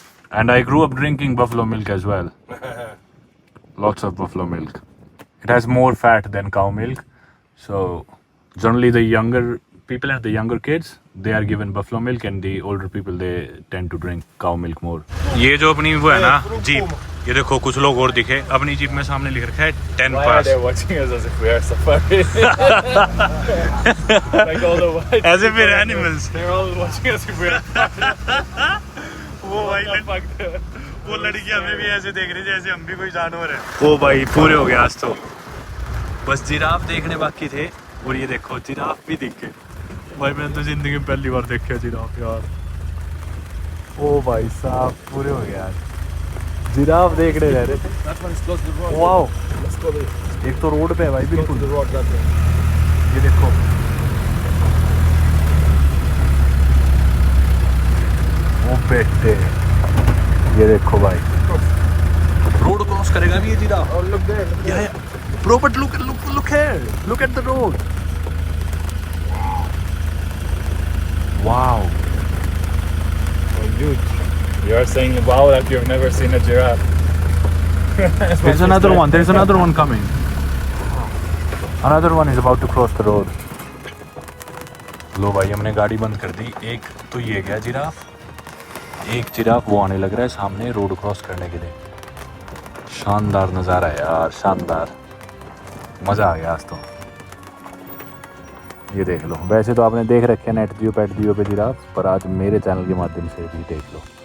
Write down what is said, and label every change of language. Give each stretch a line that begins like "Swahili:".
English: And I grew up drinking buffalo milk as well. Lots of buffalo milk. It has more fat than cow milk. So, generally the younger people and the younger kids, they are given buffalo milk, and the older people, they tend to drink cow milk more.
Hindi: ये जो अपनी वो है ना jeep, ये देखो कुछ लोग और दिखे, अपनी जीप में सामने लिख रखा है 10
English: Why are pass. they watching us as if we are safari? Like all the white As if we're people, animals. They're all watching us as if we're
Hindi: वो भाई
English: fuck the...
Hindi: वो लड़की हमें भी ऐसे देख रही जैसे हम भी कोई जानवर है। ओ भाई पूरे हो गए आज तो, बस जिराफ देखने बाकी थे, और ये देखो जिराफ भी दिख गए। भाई मैंने तो जिंदगी में पहली बार देखा जिराफ यार। ओ भाई साहब पूरे हो गए यार, जिराफ देखने रह रहे थे।
English: That one is close to the road. Wow, Let's go there.
Hindi: एक तो रोड पे है भाई
English: Close to
Hindi: बिल्कुल,
English: the road that way.
Hindi: ये देखो। ओ बेटे ये देखो भाई, रोड क्रॉस करेगा भी ये giraffe.
English: Oh, look there. Look there. Bro, but look here. Look at the road. Wow. Oh, huge. You are saying wow like you've never seen a giraffe. There's another one. There's another one coming. Another one is about to cross the road.
Hindi: लो भाई, हमने गाड़ी बंद कर दी। एक तो ये गया giraffe, एक जिराफ वो आने लग रहा है सामने रोड क्रॉस करने के लिए। शानदार नज़ारा है यार, शानदार, मज़ा आ गया आज तो। ये देख लो, वैसे तो आपने देख रखे हैं नेट जियो पेट जियो पे जिराफ, पर आज मेरे चैनल के माध्यम से भी देख लो।